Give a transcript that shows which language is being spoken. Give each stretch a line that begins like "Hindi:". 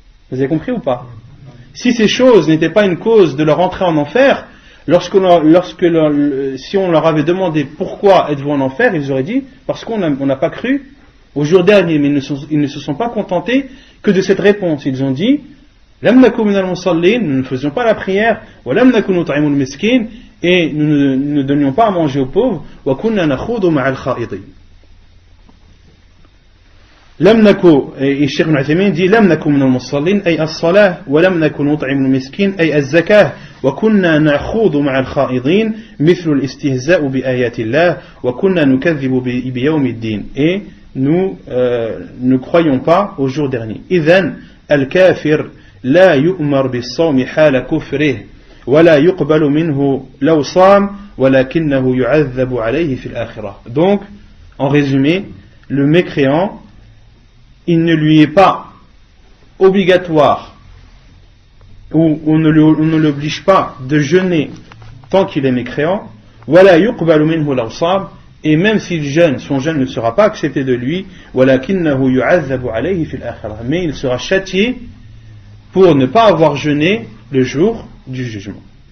French: Vous avez compris ou pas? Si ces choses n'étaient pas une cause de leur entrée en enfer, si on leur avait demandé pourquoi êtes-vous en enfer, ils auraient dit parce qu'on n'a pas cru au jour dernier. Mais ils ne se sont pas contentés que de cette réponse. Ils ont dit
Arabic: Lam naku min al-musallin,
French: nous ne faisions pas la prière,
Arabic: wa lam naku nut'imu al-miskin,
French: et nous ne donnions pas à manger aux pauvres,
Arabic: wa kunna nakhudu ma'a al-kha'idin. لم نكن, الشيخ ابن عثيمين dit لم نكن من المصلين أي الصلاة ولم نكن نطعم المسكين أي الزكاة وكنا نخوض مع الخائضين مثل الاستهزاء بآيات الله وكنا نكذب بيوم الدين,
French: et nous ne croyons pas au jour dernier.
Arabic: إذن الكافر لا يؤمر بالصوم حال كفره ولا يقبل منه لو صام ولكنه يعذب عليه في الآخرة.
French: Donc en résumé, le mécréant, il ne lui est pas obligatoire ou on ne l'oblige pas de jeûner tant qu'il est mécréant,
Arabic: ولا يقبل منه لو صام,
French: et même s'il jeûne, son jeûne ne sera pas accepté de lui,
Arabic: ولكنه يعذب عليه في الآخرة,
French: mais il sera châtié pour ne pas avoir jeûné le jour du jugement.